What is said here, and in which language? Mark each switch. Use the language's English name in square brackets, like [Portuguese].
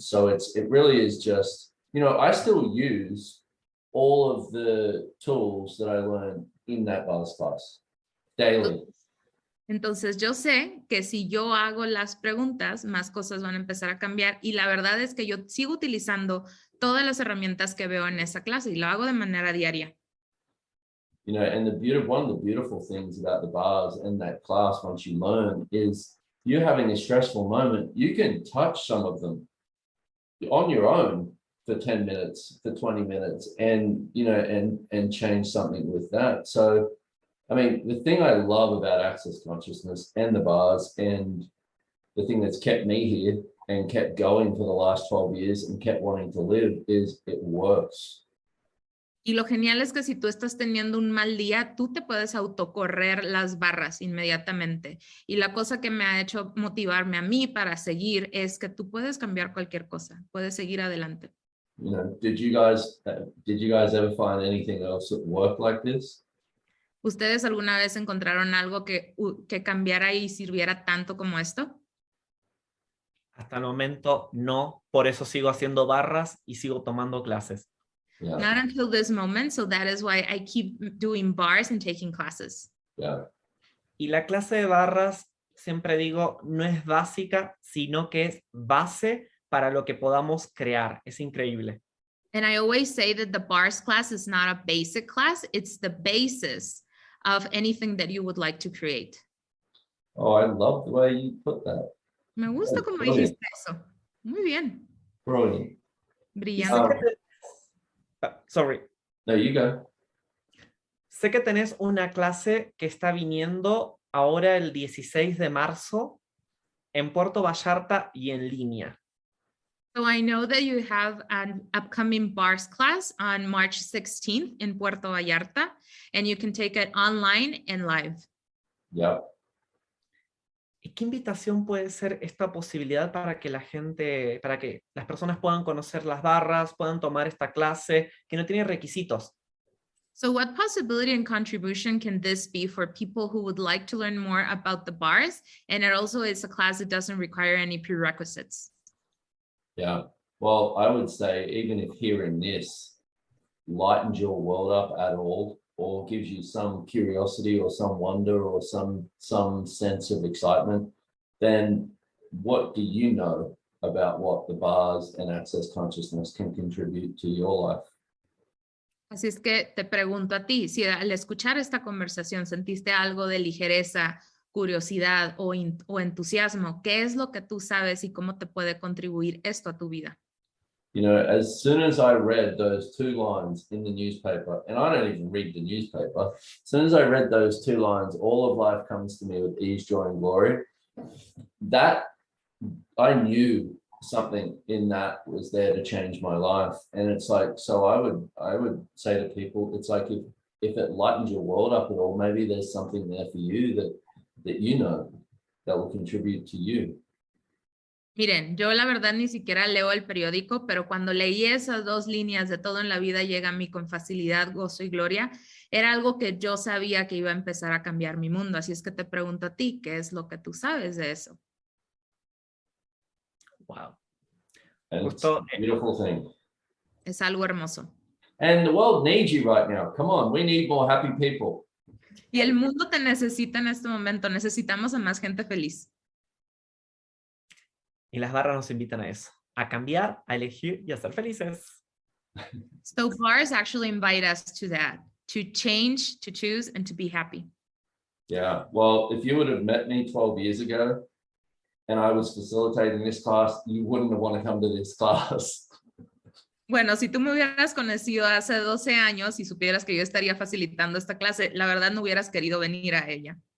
[English] So it really is just, you know, I still use all of the tools that I learned in that Barras class daily. [Spanish] Entonces yo sé que si yo hago las preguntas, más cosas van a empezar a cambiar y la verdad es que yo sigo utilizando todas las herramientas que veo en esa clase y lo hago de manera diaria. [English] You know, and one of the beautiful things about the bars and that class, once you learn, is you're having a stressful moment, you can touch some of them on your own for 10 minutes, for 20 minutes, and, you know, and change something with that. So, I mean, the thing I love about Access Consciousness and the bars, and the thing that's kept me here and kept going for the last 12 years and kept wanting to live, is it works. [Spanish] Y lo genial es que si tú estás teniendo un mal día, tú te puedes autocorrer las barras inmediatamente. Y la cosa que me ha hecho motivarme a mí para seguir es que tú puedes cambiar cualquier cosa, puedes seguir adelante. [English] You know, did you guys ever find anything else that worked like this? [Spanish] ¿Ustedes alguna vez encontraron algo que cambiara y sirviera tanto como esto? Hasta el momento no, por eso sigo haciendo barras y sigo tomando clases. [English] Yeah. Not until this moment, so that is why I keep doing bars and taking classes. Yeah. [Spanish] Y la clase de barras, siempre digo, no es básica, sino que es base para lo que podamos crear. Es increíble. [English] And I always say that the bars class is not a basic class, it's the basis of anything that you would like to create. Oh, I love the way you put that. [Spanish] Me gusta como [English] Brilliant. [Spanish] dijiste eso. Muy bien. [English] Brilliant. [Spanish] Brillante. [English] Sorry. No, you go. [Spanish] Sé que tenés una clase que está viniendo ahora el 16 de marzo en Puerto Vallarta y en línea. [English] So I know that you have an upcoming bars class on March 16th in Puerto Vallarta, and you can take it online and live. Yep. [Spanish] ¿Y qué invitación puede ser esta posibilidad para que para que las personas puedan conocer las barras, puedan tomar esta clase, que no tiene requisitos? [English] So what possibility and contribution can this be for people who would like to learn more about the bars? And it also is a class that doesn't require any prerequisites. Yeah. Well, I would say even if hearing this lightens your world up at all, or gives you some curiosity or some wonder or some sense of excitement, then what do you know about what the bars and access consciousness can contribute to your life? [Spanish] Así es que te pregunto a ti, si al escuchar esta conversación sentiste algo de ligereza, curiosidad o entusiasmo, ¿qué es lo que tú sabes y cómo te puede contribuir esto a tu vida? [English] You know, as soon as I read those 2 lines in the newspaper, and I don't even read the newspaper, as soon as I read those 2 lines, all of life comes to me with ease, joy, and glory, that I knew something in that was there to change my life. And it's like, so I would say to people, it's like if it lightens your world up at all, maybe there's something there for you that you know that will contribute to you. [Spanish] Miren, yo la verdad ni siquiera leo el periódico, pero cuando leí esas 2 líneas de todo en la vida llega a mí con facilidad, gozo y gloria, era algo que yo sabía que iba a empezar a cambiar mi mundo. Así es que te pregunto a ti, ¿qué es lo que tú sabes de eso? [English] Wow. And it's a beautiful thing. [Spanish] Es algo hermoso. [English] And the world needs you right now. Come on, we need more happy people. [Spanish] Y el mundo te necesita en este momento. Necesitamos a más gente feliz. Y las barras nos invitan a eso, a cambiar, a elegir y a ser felices. [English] So bars actually invite us to that, to change, to choose, and to be happy. Yeah, well, if you would have met me 12 years ago and I was facilitating this class, you wouldn't have want to come to this class. [Spanish] Bueno, si tú me hubieras conocido hace 12 años y supieras que yo estaría facilitando esta clase, la verdad no hubieras querido venir a ella.